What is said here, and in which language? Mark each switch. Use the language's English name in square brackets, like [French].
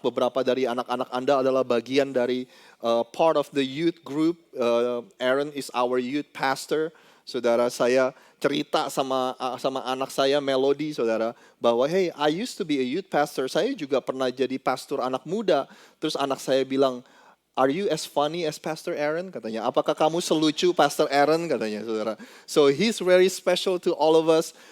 [Indonesian] Beberapa dari anak-anak Anda adalah bagian dari [English] part of the youth group. Aaron is our youth pastor. [Indonesian] Saudara, saya cerita sama anak saya Melody, saudara, bahwa [English] hey, I used to be a youth pastor. [Indonesian] Saya juga pernah jadi pastor anak muda. Terus anak saya bilang, [English] are you as funny as Pastor Aaron? [Indonesian] Katanya, apakah kamu selucu Pastor Aaron? Katanya, saudara. [English] So he's very special to all of us.